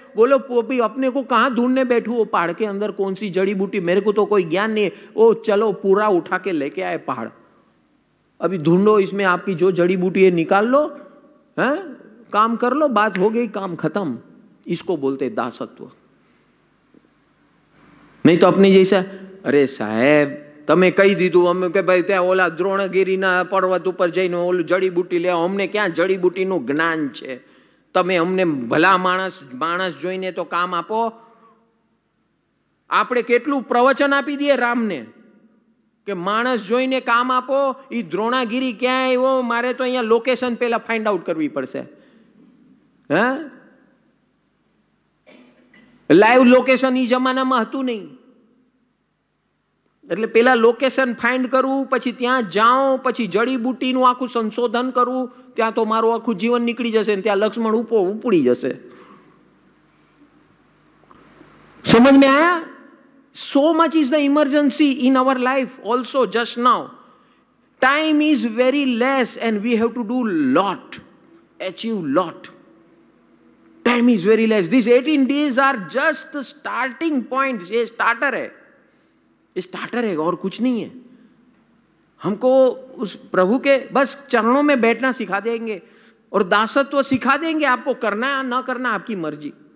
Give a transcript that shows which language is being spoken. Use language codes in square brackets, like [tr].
[hi] बोलो पोपी अपने को कहां ढूंढने बैठू, वो पहाड़ के अंदर कौन सी जड़ी बूटी, मेरे को तो कोई ज्ञान नहीं है। वो चलो पूरा उठा के लेके आए पहाड़, अभी ढूंढो इसमें आपकी जो जड़ी बूटी है निकाल लो, है काम कर लो, बात हो गई, काम खत्म। इसको बोलते दासत्व। नहीं तो अपने जैसा, अरे साहेब [gu] તમે કહી દીધું અમે કે ભાઈ ત્યાં ઓલા દ્રોણગીરીના પર્વત ઉપર જઈને ઓલું જડીબુટી લે, અમને ક્યાં જડીબુટીનું જ્ઞાન છે? તમે અમને ભલા માણસ માણસ જોઈને તો કામ આપો। આપણે કેટલું પ્રવચન આપી દઈએ રામને કે માણસ જોઈને કામ આપો। ઈ દ્રોણાગીરી ક્યાં આવ્યો, મારે તો અહીંયા લોકેશન પહેલા ફાઇન્ડ આઉટ કરવી પડશે। હે લાઈવ લોકેશન ઈ જમાનામાં હતું નહીં, એટલે પેલા લોકેશન ફાઇન્ડ કરવું, પછી ત્યાં જાઓ, પછી જડીબુટીનું આખું સંશોધન કરવું, ત્યાં તો મારું આખું જીવન નીકળી જશે, ત્યાં લક્ષ્મણ ઉપડી જશે। [hi] સમજ में आया? [en] So much is the emergency in our life also just now. Time is very less and we have to do lot, achieve lot. Time is very less. These 18 days are just the starting point, [hi] ये starter है, starter है और कुछ नहीं है। हमको उस प्रभु के बस चरणों में बैठना सिखा देंगे और दासत्व सिखा देंगे। आपको करना है ना करना आपकी मर्जी।